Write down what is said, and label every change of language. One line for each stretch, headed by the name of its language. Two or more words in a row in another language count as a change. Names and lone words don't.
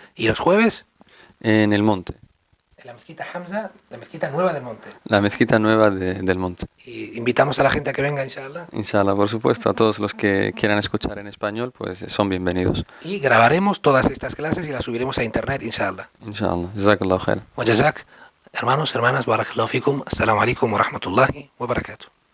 Spanish: ¿Y los jueves? En el monte. En la mezquita Hamza, la mezquita nueva del monte. La mezquita nueva del monte. Y invitamos a la gente a que venga, inshallah. Inshallah, por supuesto, a todos los que quieran escuchar en español, pues son bienvenidos. Y grabaremos todas estas clases y las subiremos a internet, inshallah.
Arabic: إن شاء الله. جزاك الله خير. وجزاك,
Spanish: hermanos, hermanas,
Arabic: بارك الله فيكم، السلام عليكم ورحمة الله وبركاته.